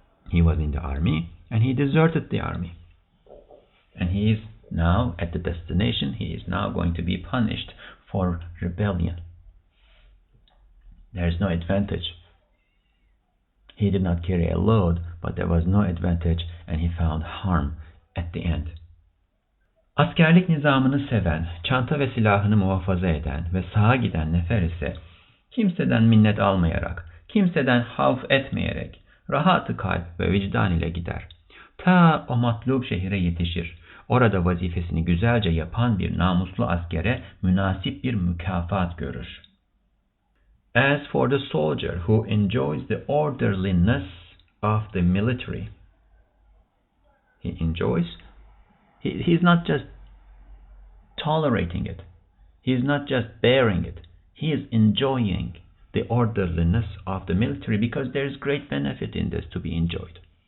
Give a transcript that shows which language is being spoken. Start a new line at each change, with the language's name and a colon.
English: He was in the army and he deserted the army. And he is now at the destination. He is now going to be punished for rebellion. There is no advantage. He did not carry a load, but there was no advantage, and he found harm at the end.
Turkish: Askerlik nizamını seven, çanta ve silahını muhafaza eden ve sağa giden nefer ise kimseden minnet almayarak, kimseden havf etmeyerek, rahat-ı kalp ve vicdan ile gider. Ta o matlub şehire yetişir. Orada vazifesini güzelce yapan bir namuslu askere münasip bir mükafat görür.
English: As for the soldier who enjoys the orderliness of the military, he enjoys, he's not just tolerating it, he's not just bearing it, he is enjoying the orderliness of the military because there's great benefit in this to be enjoyed.